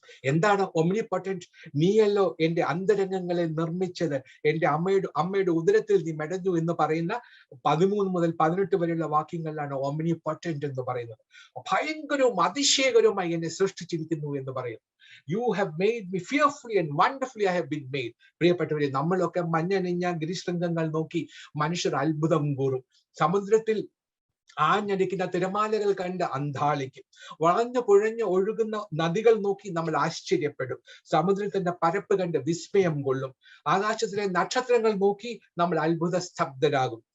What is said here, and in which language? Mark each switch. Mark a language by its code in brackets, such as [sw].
[ml] എന്താണ് ഒമ്നിപൊട്ടന്റ്? നീയല്ലോ എന്റെ അന്തരംഗങ്ങളെ നിർമ്മിച്ചത്, എന്റെ അമ്മയുടെ ഉദരത്തിൽ നീ മെടഞ്ഞു എന്ന് പറയുന്ന 13 മുതൽ 18 വരെയുള്ള വാക്യങ്ങളിലാണ് ഒമ്നിപൊട്ടന്റ് എന്ന് പറയുന്നത്. ഭയങ്കരവും അതിശയകരവുമായി എന്നെ സൃഷ്ടിച്ചിരിക്കുന്നു എന്ന് പറയുന്നു. [en] You have made me fearfully and wonderfully I have been made. [ml] പ്രിയപ്പെട്ടവരെ, നമ്മളൊക്കെ മഞ്ഞണിഞ്ഞ ഗിരിശൃംഗങ്ങൾ നോക്കി മനുഷ്യർ അത്ഭുതം കൂറും. സമുദ്രത്തിൽ ആഞ്ഞടിക്കുന്ന തിരമാലകൾ കണ്ട് അന്ധാളിക്കും. വളഞ്ഞു പുഴഞ്ഞു ഒഴുകുന്ന നദികൾ നോക്കി നമ്മൾ ആശ്ചര്യപ്പെടും. സമുദ്രത്തിന്റെ പരപ്പ് കണ്ട് വിസ്മയം കൊള്ളും. ആകാശത്തിലെ നക്ഷത്രങ്ങൾ നോക്കി നമ്മൾ അത്ഭുത സ്തബ്ധരാകും.